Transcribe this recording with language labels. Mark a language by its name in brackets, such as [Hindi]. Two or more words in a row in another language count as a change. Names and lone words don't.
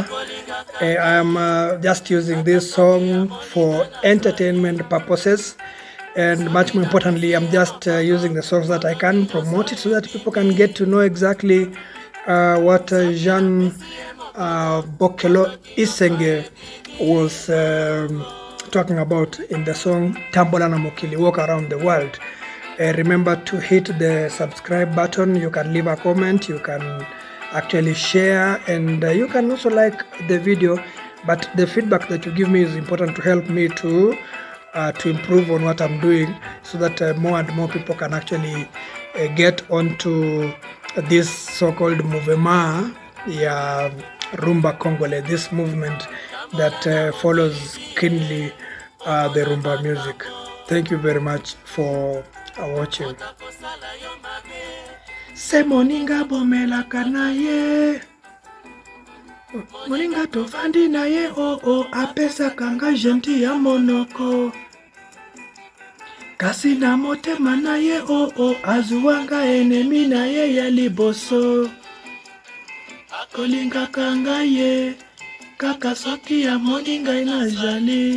[English] I am just using this song for entertainment purposes, and much more importantly, I'm just using the songs that I can promote it so that people can get to know exactly what Jean Bokelo Isenge was talking about in the song Tambola na mokili, Walk Around the World. Remember to hit the subscribe button. You can leave a comment, you can actually share, and you can also like the video. But the feedback that you give me is important to help me to improve on what I'm doing, so that more and more people can actually get onto this so-called [French] mouvement, Rumba Congolaise, [English] this movement that follows keenly the Rumba music. Thank you very much for watching. [Lingala] Se moninga bomela kanaye, moninga tofandi na ye, apesa kanga genti ya monoko, kasi na motema na ye, azuwanga enemi na ye ya liboso, kolinga kanga ye, kaka soki ya moninga inazali.